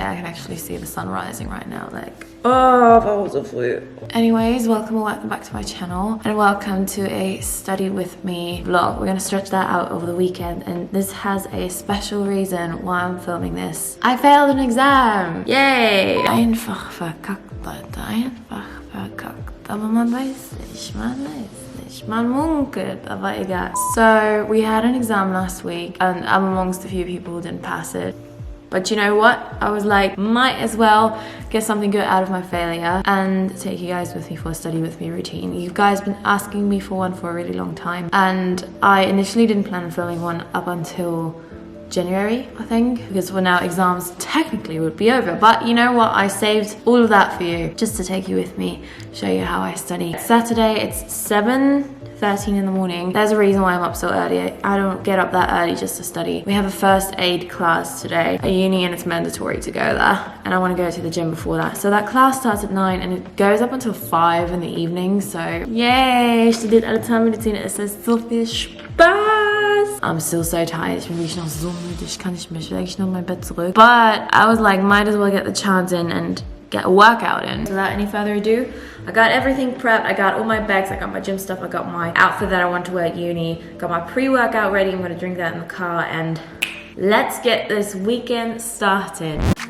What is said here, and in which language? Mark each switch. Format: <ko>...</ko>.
<en>I can actually see the sun rising right now. Like, oh, that was a flu. Anyways, welcome back to my channel and welcome to a study with me vlog. We're gonna stretch that out over the weekend, and this has a special reason why I'm filming this. I failed an exam! Yay!</en> <de>Einfach verkackt, Leute. Einfach verkackt. Aber man weiß nicht, man munkelt, aber egal.</de> <en>So we had an exam last week and I'm amongst a few people who didn't pass it. But you know what? I was like, might as well get something good out of my failure and take you guys with me for a study with me routine. You guys been asking me for one for a really long time, and I initially didn't plan on filming one up until January, I think, because for now exams technically would be over. But you know what? I saved all of that for you just to take you with me, show you how I study. Saturday, it's 7:13 in the morning. There's a reason why I'm up so early. I don't get up that early just to study. We have a first aid class today at uni and it's mandatory to go there. And I want to go to the gym before that. So that class starts at 9 and it goes up until 5 in the evening.</en> <de>So yay, studiert alle Zahnmedizin. Es ist so viel Spaß.</de> <en>I'm still so tired.</en> <de>Ich bin wirklich noch so müde. Ich kann nicht mehr. Ich will eigentlich nur in mein Bett zurück.</de> <en>But I was like, might as well get the chance in and get a workout in. Without any further ado, I got everything prepped. I got all my bags. I got my gym stuff. I got my outfit that I want to wear at uni. Got my pre-workout ready. I'm gonna drink that in the car and let's get this weekend started.</en>